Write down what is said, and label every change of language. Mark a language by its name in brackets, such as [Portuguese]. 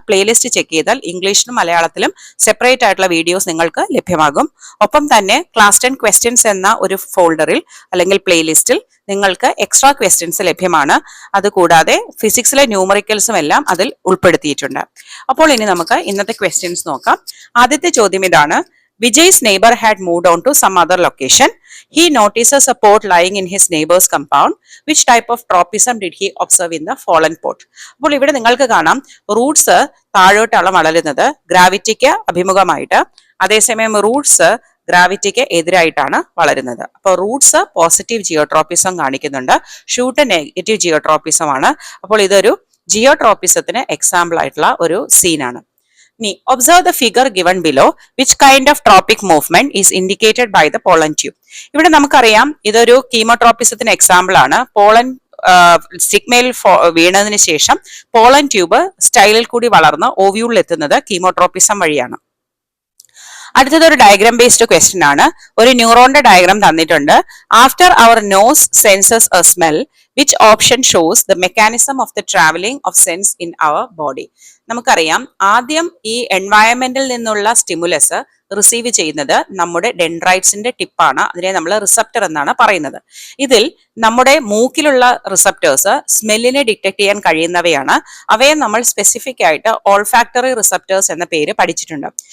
[Malayalam] Playlist check ചെയ്താൽ ഇംഗ്ലീഷിലും മലയാളത്തിലും സെപ്പറേറ്റ് ആയിട്ടുള്ള വീഡിയോസ് നിങ്ങൾക്ക് ലഭ്യമാകും. ഒപ്പം തന്നെ ക്ലാസ് 10 ക്വസ്റ്റ്യൻസ് എന്ന ഒരു ഫോൾഡറിൽ അല്ലെങ്കിൽ പ്ലേലിസ്റ്റിൽ നിങ്ങൾക്ക് എക്സ്ട്രാ ക്വസ്റ്റ്യൻസ് ലഭ്യമാണ്. അതുകൂടാതെ ഫിസിക്സിലെ ന്യൂമറിക്കൽസും എല്ലാം അതിൽ ഉൾപ്പെടുത്തിയിട്ടുണ്ട്. അപ്പോൾ ഇനി നമുക്ക് ഇന്നത്തെ ക്വസ്റ്റ്യൻസ് നോക്കാം. ആദ്യത്തെ ചോദ്യം ഇതാണ്: [English] Vijay's neighbor had moved on to some other location. He notices a pot lying in his neighbor's compound. Which type of tropism did he observe in the fallen pot? [Malayalam] അപ്പോൾ ഇവിടെ നിങ്ങൾക്ക് കാണാം റൂട്ട്സ് താഴോട്ടാണ് വളരുന്നത്, ഗ്രാവിറ്റിക്ക് അഭിമുഖമായിട്ട്. അതേസമയം റൂട്ട്സ് ഗ്രാവിറ്റിക്ക് എതിരായിട്ടാണ് വളരുന്നത്. അപ്പോൾ Roots positive ജിയോട്രോപ്പിസം കാണിക്കുന്നുണ്ട്, shoot negative ജിയോട്രോപ്പിസം ആണ്. അപ്പോൾ ഇതൊരു ജിയോട്രോപ്പിസത്തിന് എക്സാമ്പിൾ ആയിട്ടുള്ള ഒരു സീനാണ്. [English] Observe the figure given below. Which kind of tropic movement is indicated by the pollen tube? [Malayalam] ഇവിടെ നമുക്കറിയാം ഇതൊരു കീമോട്രോപ്പിസത്തിന് എക്സാമ്പിൾ ആണ്. പോളൻ സിഗ്മയിൽ വീണതിന് ശേഷം പോളൻ ട്യൂബ് സ്റ്റൈലിൽ കൂടി വളർന്ന് ഓവ്യൂളിൽ എത്തുന്നത് കീമോട്രോപ്പിസം വഴിയാണ്. അടുത്തത് ഒരു ഡയഗ്രാം ബേസ്ഡ് ക്വസ്റ്റ്യൻ ആണ്. ഒരു ന്യൂറോണിന്റെ ഡയഗ്രാം തന്നിട്ടുണ്ട്. [English] After our nose senses a smell, which option shows the mechanism of the traveling of sense in our body? [Malayalam] നമുക്കറിയാം ആദ്യം ഈ എൻവയറമെന്റിൽ നിന്നുള്ള സ്റ്റിമുലസ് റിസീവ് ചെയ്യുന്നത് നമ്മുടെ ഡെൻഡ്രൈറ്റ്സിന്റെ ടിപ്പാണ്. അതിനെ നമ്മൾ റിസപ്റ്റർ എന്നാണ് പറയുന്നത്. ഇതിൽ നമ്മുടെ മൂക്കിലുള്ള റിസപ്റ്റേഴ്സ് സ്മെല്ലിനെ ഡിറ്റക്ട് ചെയ്യാൻ കഴിയുന്നവയാണ്. അവയെ നമ്മൾ സ്പെസിഫിക് ആയിട്ട് ഓൾഫാക്ടറി റിസപ്റ്റേഴ്സ് എന്ന പേര് പഠിച്ചിട്ടുണ്ട്.